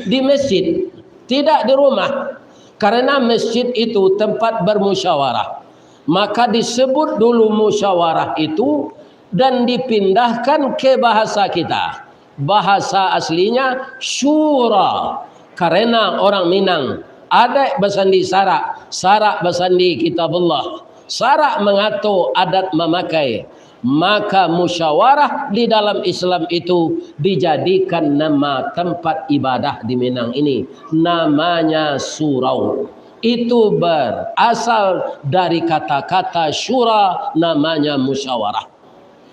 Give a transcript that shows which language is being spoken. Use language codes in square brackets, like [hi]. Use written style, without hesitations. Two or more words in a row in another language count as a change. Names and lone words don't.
[id] Di masjid, tidak di rumah. Karena masjid itu tempat bermusyawarah. Maka disebut dulu musyawarah itu dan dipindahkan ke bahasa kita. Bahasa aslinya syura. Karena orang Minang ada bersandi sarak, sarak bersandi kitabullah, sarak mengatur adat memakai. Maka musyawarah di dalam Islam itu dijadikan nama tempat ibadah di Minang ini, namanya surau. Itu berasal dari kata-kata syura, namanya musyawarah.